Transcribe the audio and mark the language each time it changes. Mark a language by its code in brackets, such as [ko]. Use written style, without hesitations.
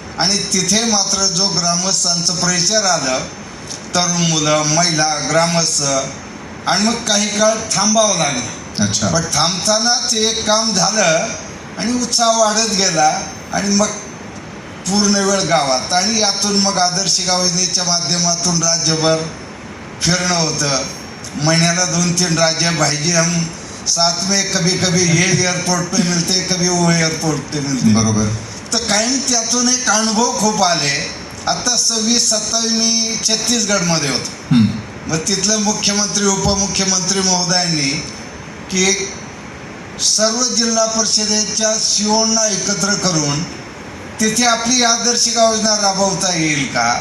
[mr] आणि तिथे मात्र जो ग्रामस्थांचं प्रेशर आलं, तरुण मुलं, महिला, ग्रामस्थ, आणि मग काही काळ थांबावं लागलं. [hi] अच्छा. [mr] पण थांबतानाच एक काम झालं आणि उत्साह वाढत गेला. आणि मग पूर्ण वेळ गावात, आणि यातून मग आदर्श गाव योजनेच्या माध्यमातून राज्यभर फिरणं होतं. महिन्याला 2-3 राज्य [hi] भाईजी हम साथ में कभी कभी ये एयरपोर्ट पे मिलते, कभी वो एयरपोर्ट पे मिलते. [mr] बरोबर. तर कायम त्यातून एक अनुभव खूप आले. आता 26-27 मी छत्तीसगडमध्ये होतो. हम्म. मग तिथलं मुख्यमंत्री उपमुख्यमंत्री महोदयांनी की एक सर्व जिल्हा परिषदेच्या सीओना एकत्र करून तिथे आपली आदर्शिका योजना राबवता येईल का,